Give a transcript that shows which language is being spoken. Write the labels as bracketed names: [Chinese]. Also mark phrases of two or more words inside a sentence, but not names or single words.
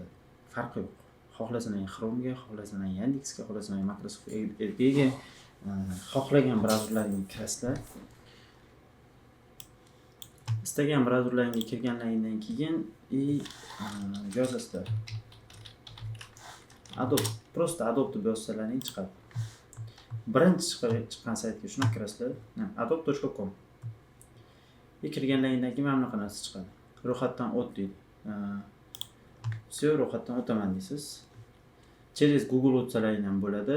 [Uzbek] Farqi yo'q. Xohlasangiz Chrome'ga, xohlasangiz Yandexga, xohlasangiz Microsoft Edge'ga, xohlagan brauzerlarga kirasizlar. Istagan brauzerlarga kirganingizdan keyin yozasizlar. Adobe, просто Adobe deb yozsalaring chiqadi. Birinchi chiqqan saytga shuna kirasizlar. adobe.com. Kirganingizdan keyin mana bunaqa narsa chiqadi. Ro'yxatdan o't deydi. Все, ro'yxatdan o'taman deysiz. Через Google o'tsalaring ham bo'ladi.